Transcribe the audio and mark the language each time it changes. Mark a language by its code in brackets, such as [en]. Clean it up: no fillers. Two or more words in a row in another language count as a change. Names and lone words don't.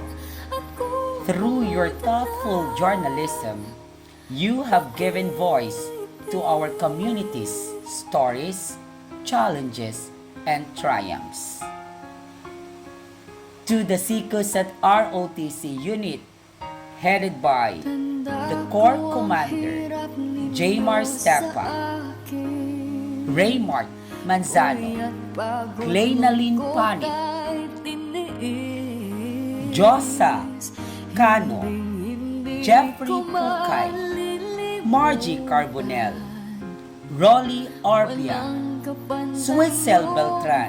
[en] Through your thoughtful journalism, you have given voice to our community's stories, challenges, and triumphs. To the CCUSAT ROTC unit, headed by the Corps Commander Jaymar Stepa, Raymart Manzano, Cleynalyn Panit, Josa Cano, Jeffrey Pukay, Margie Carbonell, Rolly Orbia, Suisel Beltran,